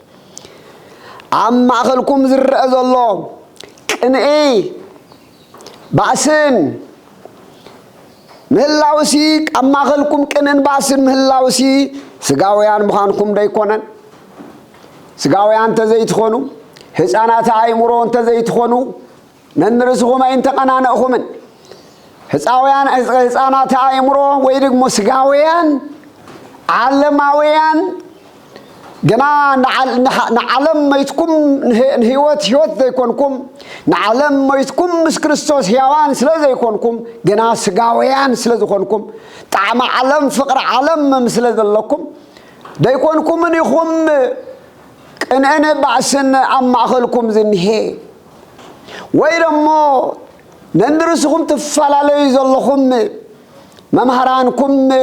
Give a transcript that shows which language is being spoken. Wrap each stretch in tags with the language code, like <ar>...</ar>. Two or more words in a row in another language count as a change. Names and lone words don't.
<ti>አማኸልኩም ዝረአ ዘሎ ቅንኢ ባእስን ምህላውሲ አማኸልኩም ቅንን ባእስን ምህላውሲ ስጋውያን ምዃንኩም ደይኮነን ስጋውያን ተዘይትኾኑ ህፃናት አእምሮ ተዘይትኾኑ ነንርስኹም አይንተቀናነእኹምን ህፃናት አእምሮ ወይ ደግሞ ስጋውያን ዓለማውያን ገና ንዓለም መይትኩም ህይወት ዘይኮንኩም ንዓለም መይትኩም ምስ ክርስቶስ ሕያዋን ስለዘይኮንኩም ገና ስጋውያን ስለዝኾንኩም ጣዕመ ዓለም ፍቅሪ ዓለም ስለዘለኩም ደይኮንኩምን ኢኹም ቅንዕን ባእስን አማኸልኩም ዝንሄ ወይ ደሞ ነንርስኹም ትፈላለዩ ዘለኹም መምሃራንኩም</ti>